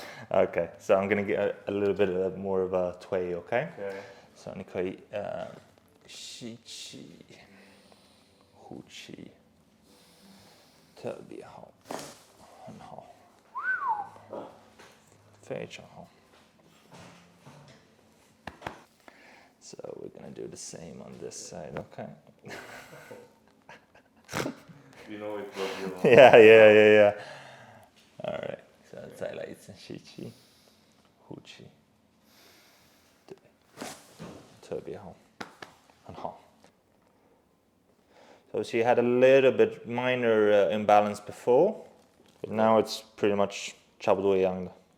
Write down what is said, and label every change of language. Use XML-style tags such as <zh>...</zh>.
<en>Okay, so I'm gonna get a little bit more of a tway, okay? Okay.</en> <zh>So 你可以吸气，呼气，特别好，很好，非常好。</zh> <en>So we're gonna do the same on this side, okay? You know it will be long. Yeah. All right.</en> <zh>So 再来一次吸气，呼气，对，特别好，很好。</zh> <en>So she had a little bit minor imbalance before, but now it's pretty much</en> <zh>差不多一样的。</zh>